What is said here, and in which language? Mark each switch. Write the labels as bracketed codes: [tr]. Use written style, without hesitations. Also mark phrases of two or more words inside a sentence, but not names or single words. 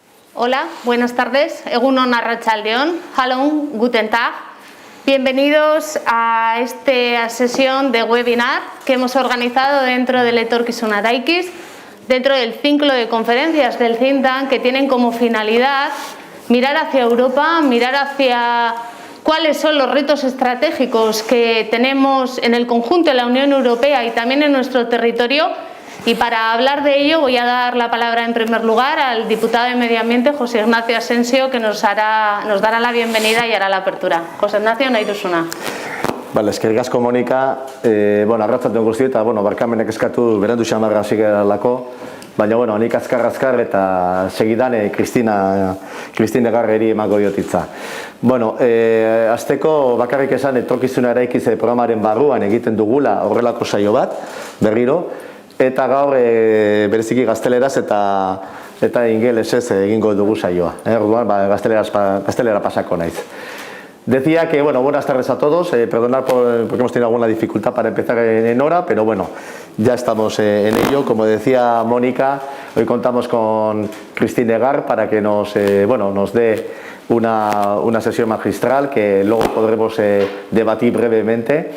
[es] Hola, buenas tardes. [eu] Egunon Arratsaldeon. [de] Hallo, guten Tag. [es] Bienvenidos a esta sesión de webinar que hemos organizado dentro del Etorkizun Eraikiz, dentro del ciclo de conferencias del [en] think tank [es] que tienen como finalidad mirar hacia Europa, mirar hacia cuáles son los retos estratégicos que tenemos en el conjunto de la Unión Europea y también en nuestro territorio. Y para hablar de ello voy a dar la palabra en primer lugar al diputado de Medio Ambiente, José Ignacio Asensio, que nos dará la bienvenida y hará la apertura. [eu] José Ignacio, nahi duzuna. Vale, eskerrik asko Monika. Arratsaldeon guztioi eta barkamenek eskatu berandu xamar hasi garelako. Baina nik azkar eta segidan Kristin Egarreri emango diot hitza. Hasteko bakarrik esan Etorkizun Eraikiz programaren barruan egiten dugula horrelako saio bat, berriro. Eta gaur bereziki gazteleraz eta ingelesez egingo dugu saioa. Orduan, gaztelera pasako naiz. [es] Decía que, buenas tardes a todos. Perdonad porque hemos tenido alguna dificultad para empezar en hora, pero ya estamos en ello. Como decía Mónica, hoy contamos con Kristin Egar para que nos dé una sesión magistral que luego podremos debatir brevemente.